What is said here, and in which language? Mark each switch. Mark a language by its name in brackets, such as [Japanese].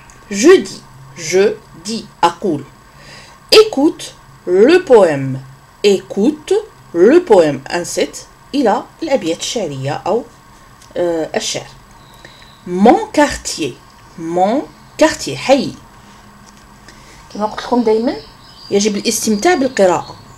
[French] je dis [Arabic] أقول [French] écoute le poème [Arabic] انصت إلى الأبيات الشعرية أو الشعر. [French] mon quartier حي. [Arabic] كما قلت لكم دائما يجب الاستمتاع بالقراءة.